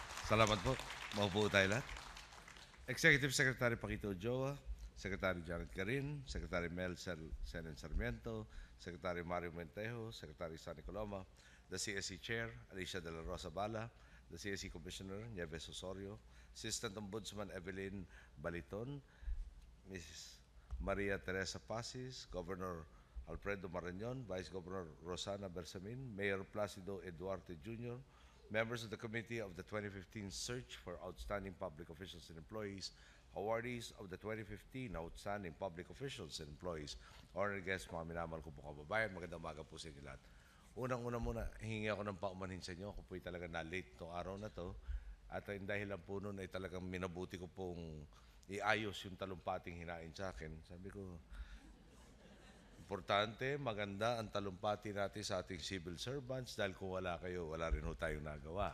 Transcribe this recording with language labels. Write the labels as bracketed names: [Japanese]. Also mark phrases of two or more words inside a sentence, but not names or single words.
[Filipino] Salamat po. Maupo tayo lahat. [English] Executive Secretary Paquito Ochoa, Secretary Janet Garin, Secretary Mel Senen Sarmiento, Secretary Mario Mentejo, Secretary Sunny Coloma, the CSE Chair Alicia De La Rosa Bala, the CSE Commissioner Nieves Osorio, Assistant Ombudsman Evelyn Baliton, Mrs. Maria Teresa Pasis, Governor Alfredo Marañon, Vice Governor Rosana Bersamin, Mayor Placido Eduarte Jr., members of the committee of the 2015 Search for Outstanding Public Officials and Employees, awardees of the 2015 Outstanding Public Officials and Employees, honored guests, [Filipino] mga minamahal ko po kababayan, magandang umaga po sa inyo lahat. Unang-una muna, hingi ako ng paumanhin sa inyo. Ako po'y talaga na-late itong araw na to. At ang dahilan po nun ay talagang minabuti ko pong iayos yung talumpating hinain sa akin. Sabi ko, importante, maganda ang talumpati natin sa ating [English] civil servants [Filipino] dahil kung wala kayo, wala rin ho tayong nagawa.